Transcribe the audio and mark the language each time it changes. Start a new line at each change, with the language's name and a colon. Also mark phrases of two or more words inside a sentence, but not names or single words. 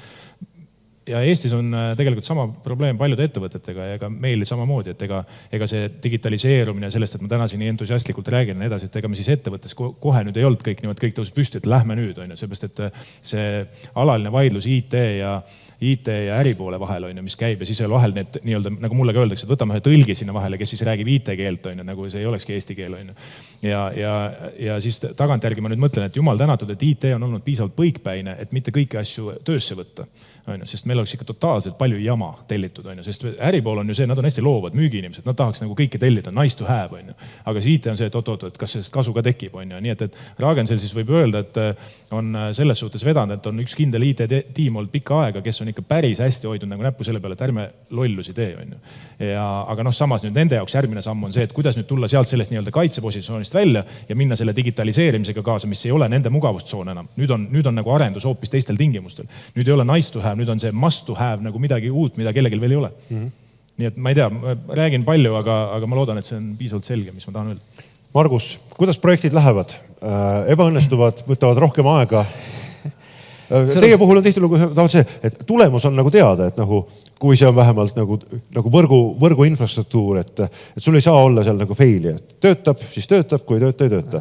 Estonian: ja Eestis on tegelikult sama probleem paljude ettevõtetega ja ka meil samamoodi, et ega see digitaliseerumine sellest, et ma täna siin nii entusiastlikult räägin ja edasi, et ega me siis ettevõttes kohe nüüd ei olnud kõik tõus püsti, et lähme nüüd, seepärast, et see alaline vaidlus IT ja äripoole vahel, mis käib ja siis vahel need nii-öelda, nagu mulle ka öeldakse, et võtame ühe tõlgi sinna vahele, kes siis räägib IT-keelt, nagu see ei olekski eesti keel. Ja siis tagantjärgi ma nüüd mõtlen, et jumal tänatud, et IT on olnud piisavalt põikpäine, et mitte kõiki asju töösse võtta. Sest meil oleks ikka totaalselt palju jama tellitud, sest äripool on ju see, nad on hästi loovad, müügiinimesed, nad tahaks nagu kõike tellida,
English: nice to have,
Estonian: aga see IT on see, et et kas sellest kasu ka tekib, nii et Ragensel siis võib öelda, et on selles suhtes vedanud, et on üks kindel IT-tiim olnud pikka aega, kes on ikka päris hästi hoidnud nagu näppu selle peale, et ärme lollusi tee, aga samas nüüd nende jaoks järgmine samm on see, et kuidas nüüd tulla sealt sellest nii-öelda kaitsepositsioonist välja ja minna selle digitaliseerimisega kaasa, mis ei ole nende mugavustsoon enam. Nüüd on nagu arendus hoopis teistel tingimustel. Nüüd ei ole
English: nice to have,
Estonian: nüüd on see
English: must to have
Estonian: nagu midagi uut, mida kellelgi veel ei ole. Nii et ma ei tea, ma räägin palju, aga ma loodan, et see on piisavalt selge, mis ma tahan öelda. Margus, kuidas projektid lähevad? Ebaõnnestuvad, võtavad rohkem aega? Teie puhul on tihtilugu see, et tulemus on nagu teada, et nagu, kui see on vähemalt nagu võrgu infrastruktuur, et sul ei saa olla seal nagu faili, et töötab, siis töötab, kui ei tööta.